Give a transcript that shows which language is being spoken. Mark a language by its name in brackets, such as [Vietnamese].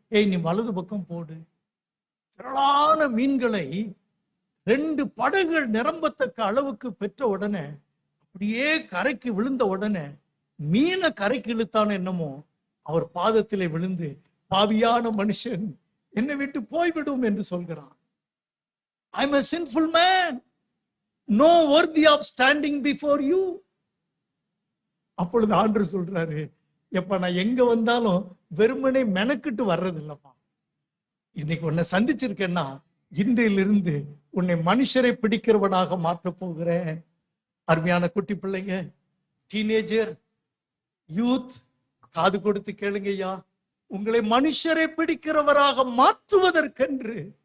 [Tamil] ஏய், நீ வலது பக்கம் போடு. திரளான மீன்களை 2 படகுகள் நிரம்பத்தக்க அளவுக்கு பெற்ற உடனே, அப்படியே கரைக்கு விழுந்த உடனே மீனை கரைக்கு இழுத்தான என்னமோ, அவர் பாதத்திலே விழுந்து, பாவியான மனுஷன், என்னை விட்டு போய்விடும் என்று சொல்கிறான். [English] I am a sinful man, no worthy of standing before you. [Tamil] அப்பொழுது ஆண்டவர் சொல்றாரு, எப்ப நான் எங்க வந்தாலும் வெறுமனே மெனக்கிட்டு வர்றது இல்லப்பா. இன்னைக்கு உன்னை சந்திச்சிருக்கேன்னா, இன்றையிலிருந்து உன்னை மனுஷரை பிடிக்கிறவனாக மாற்ற போகிறேன். அருமையான குட்டி பிள்ளைங்க, டீனேஜர், யூத், காது கொடுத்து கேளுங்க ஐயா. உங்களை மனுஷரை பிடிக்கிறவராக மாற்றுவதற்கென்று